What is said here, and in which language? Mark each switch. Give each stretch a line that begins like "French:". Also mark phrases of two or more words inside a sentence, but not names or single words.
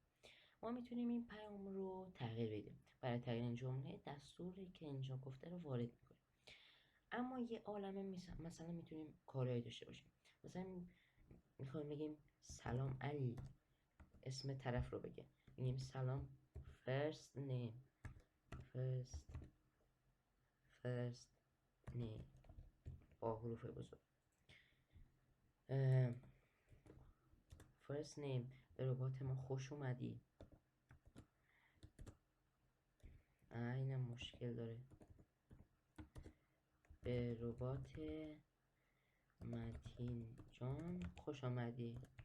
Persian: ما میتونیم این پیام رو تغییر بدیم. برای تغییر این جمله دستوری که اینجا گفته رو وارد میکنیم. اما یه عالمه مثلا میتونیم کارهایی داشته باشیم. مثلا میخوایم بگیم سلام علی، اسم طرف رو بگه، میگیم سلام
English: first name
Persian: با حروف بزرگ.
English: first name
Persian: به ربات ما خوش اومدی. اینم مشکل داره. به ربات متین جان خوش آمدی.